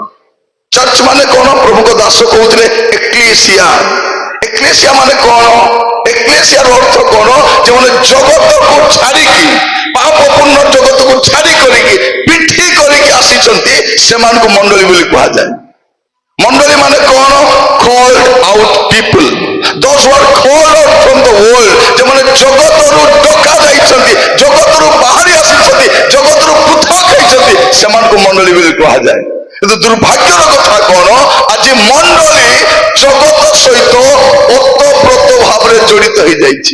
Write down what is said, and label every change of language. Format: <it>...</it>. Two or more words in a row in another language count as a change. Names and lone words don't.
<or>ଚର୍ଚ୍ଚ ମାନେ କଣ? ପ୍ରଭୁଙ୍କ ଦାସ କହୁଥିଲେ ଏକ୍ଲେସିଆ। ଏକ୍ଲେସିଆ ମାନେ କଣ? ଏକ୍ଲେସିଆର ଅର୍ଥ କଣ? ଯେଉଁମାନେ ଜଗତକୁ ଛାଡ଼ିକି, ପାପପୂର୍ଣ୍ଣ ଜଗତକୁ ଛାଡ଼ି କରିକି, ପିଠି କରିକି ଆସିଛନ୍ତି, ସେମାନଙ୍କୁ ମଣ୍ଡଳୀ ବୋଲି କୁହାଯାଏ। ମଣ୍ଡଳୀ ମାନେ କଣ?</or> <en>called out people, those who are called out from the world,</en> <or>ଯେଉଁମାନେ ଜଗତରୁ ଡକା ଯାଇଛନ୍ତି, ଜଗତରୁ ବାହାରି ଆସିଛନ୍ତି, ଜଗତରୁ ପୃଥକ ହେଇଛନ୍ତି, ସେମାନଙ୍କୁ ମଣ୍ଡଳୀ ବୋଲି କୁହାଯାଏ। କିନ୍ତୁ ଦୁର୍ଭାଗ୍ୟର କଥା କଣ? ଆଜି ମଣ୍ଡଳୀ ଜଗତ ସହିତ ଓତପ୍ରୋତ ଭାବରେ ଜଡ଼ିତ ହେଇଯାଇଛି।</or>